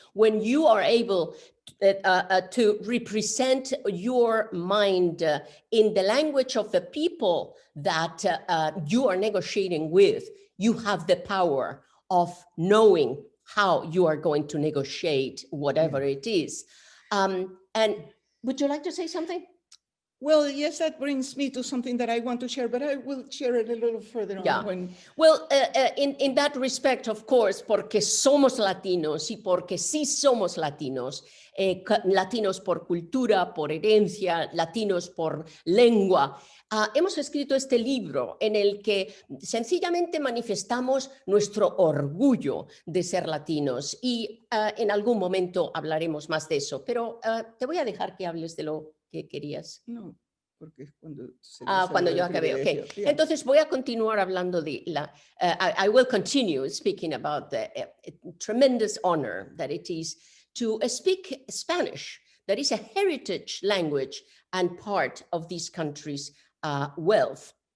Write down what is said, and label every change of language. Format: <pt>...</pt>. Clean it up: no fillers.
<en>When you are able to represent your mind in the language of the people that you are negotiating with, you have the power of knowing how you are going to negotiate whatever it is. And would you like to say something? Well, yes, that brings me to something that I want to share, but I will share it a little further on. When... Well, in that respect, of course,</en> <es>porque somos latinos y porque sí somos latinos, latinos por cultura, por herencia, latinos por lengua, hemos escrito este libro en el que sencillamente manifestamos nuestro orgullo de ser latinos y en algún momento hablaremos más de eso, pero te voy a dejar que hables de lo que querías. No, porque cuando yo acabé,</es> <en>ok. Yeah.</en> <es>Entonces voy a continuar hablando de la,</es> <en>I will continue speaking about the tremendous honor that it is to speak Spanish, that is a heritage language and part of this country's wealth.</en>